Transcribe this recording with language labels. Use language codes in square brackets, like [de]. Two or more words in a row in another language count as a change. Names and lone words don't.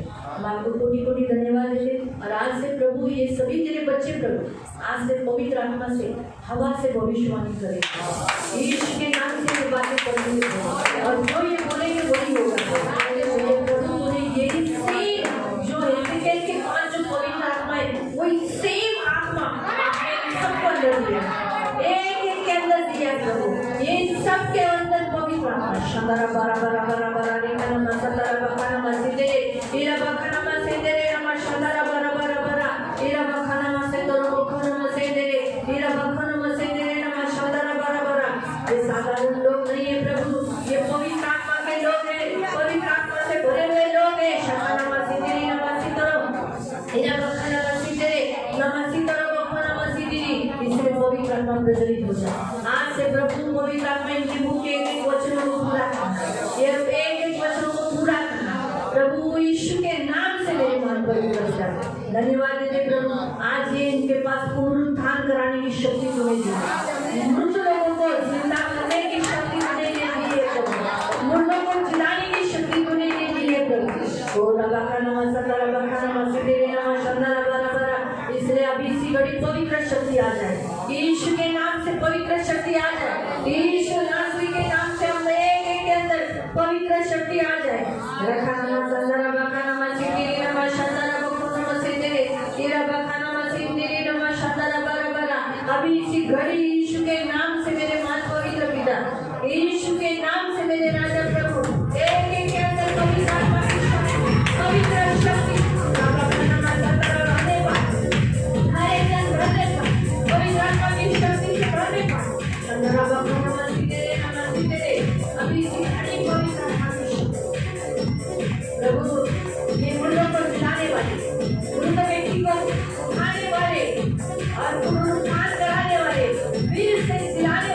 [hi] हम आपको कोटि कोटि धन्यवाद देते और आज से प्रभु ये सभी तेरे बच्चे प्रभु आज से पवित्र आत्मा से हवा से भविष्यवाणी करें, यीशु के नाम से ये बातें करेंगे और जो ये बोलेंगे वही होगा। प्रभु ने यही सेम जो एजिकेल के पास जो पवित्र आत्मा है वही सेम आत्मा सबको अंदर दिया, एक एक के अंदर दिया प्रभु, ये सबके अंदर पवित्र आत्मा शंदरा बारा बारा बारा बारा रेखा मसंदरा बखाना मसिदे इरा बखाना मसिदे रमा शंदरा बारा बारा बारा इरा बखाना मसिदे बखाना मसिदे इरा बखाना मसिदे रमा शंदरा बारा बारा। ये साधारण लोग नहीं है प्रभु, ये पवित्र आत्मा के लोग हैं, पवित्र आत्मा से भरे हुए लोग हैं। शंदरा मसिदे रमा सिदरो इरा बखाना मसिदे रमा सिदरो बखाना मसिदे, इसमें पवित्र आत्मा प्रज्वलित हो जाए। आज से प्रभु पवित्र आत्मा इनके मुख के एक वचनों को पूरा करना, ये एक वचनों को पूरा करना प्रभु यीशु के नाम से मेरे मन पर उतर जाए। धन्यवाद देते प्रभु, आज ये इनके पास पुनरुत्थान कराने की शक्ति तुम्हें दी, मृत लोगों को जिंदा करने की शक्ति तुम्हें दे दी है प्रभु, मुर्दों को जिलाने की शक्ति तुम्हें दे दी है प्रभु। ओ लबाखाना मसंदरा बखाना मसिदे नमा शंदरा बारा बारा, इसलिए अभी इसी बड़ी पवित्र शक्ति आ जाए, यीशु के नाम से पवित्र शक्ति आ जाए, यीशु नासरी के नाम से हम एक एक के अंदर पवित्र शक्ति आ जाए। रखाना संदरा बखाना मसिदे नमा शंदरा बखाना मसिदे इरा बखाना मसिदे नमा शंदरा बारा बारा, अभी इसी घड़ी यीशु के नाम से मेरे मान पवित्र पिता, यीशु के नाम से मेरे राजा प्रभु एक एक के अंदर पवित्र आत्मा की शक्ति, पवित्र शक्ति प्रभु ये मुर्दों को जिलाने वाले, मुर्द व्यक्ति को उठाने वाले और पुनरुत्थान कराने वाले, फिर से